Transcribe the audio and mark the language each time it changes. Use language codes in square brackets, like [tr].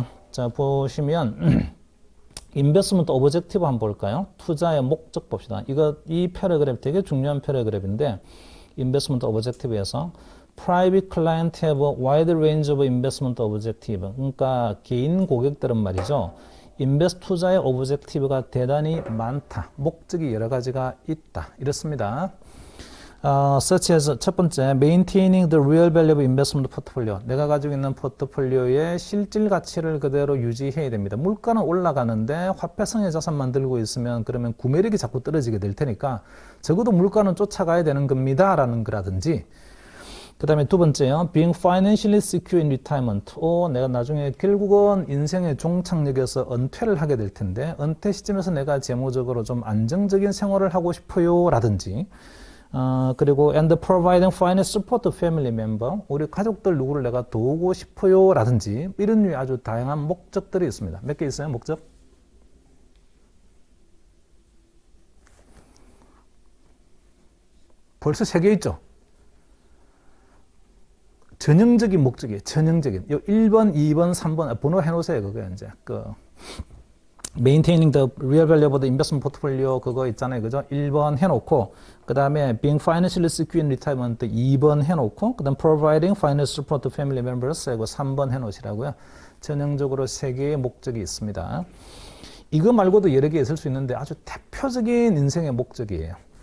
[ko] 자, 보시면 investment objective 한번 볼까요? 투자의 목적 봅시다. 이 패러그래프 되게 중요한 패러그래프인데 investment objective에서 [en] private client have a wide range of investment objective. [ko] 그러니까 개인 고객들은 말이죠. 인베스트 투자의 오브젝티브가 대단히 많다. 목적이 여러 가지가 있다. 이렇습니다. [en] such as [ko] 첫 번째, [en] maintaining the real value of investment portfolio. [ko] 내가 가지고 있는 포트폴리오의 실질 가치를 그대로 유지해야 됩니다. 물가는 올라가는데 화폐성의 자산만 들고 있으면 그러면 구매력이 자꾸 떨어지게 될 테니까 적어도 물가는 쫓아가야 되는 겁니다. 라는 거라든지 그 다음에 두 번째요. [en] being financially secure in retirement. [ko] 내가 나중에 결국은 인생의 종착역에서 은퇴를 하게 될 텐데 은퇴 시점에서 내가 재무적으로 좀 안정적인 생활을 하고 싶어요. 라든지 그리고 [en] and providing financial support to family member. [ko] 우리 가족들 누구를 내가 도우고 싶어요. 라든지 이런 류의 아주 다양한 목적들이 있습니다. 몇 개 있어요? 목적? 벌써 3개 있죠? 전형적인 목적이에요. 전형적인. 1번, 2번, 3번 번호 해놓으세요. 그거 이제 [en] maintaining the real value of the investment portfolio [ko] 그거 있잖아요. 그죠? 1번 해놓고 그 다음에 [en] being financially secure in retirement [ko] 2번 해놓고 그 다음 [en] providing financial support to family members [ko] 이거 3번 해놓으시라고요. 전형적으로 3개의 목적이 있습니다. 이거 말고도 여러 개 있을 수 있는데 아주 대표적인 인생의 목적이에요.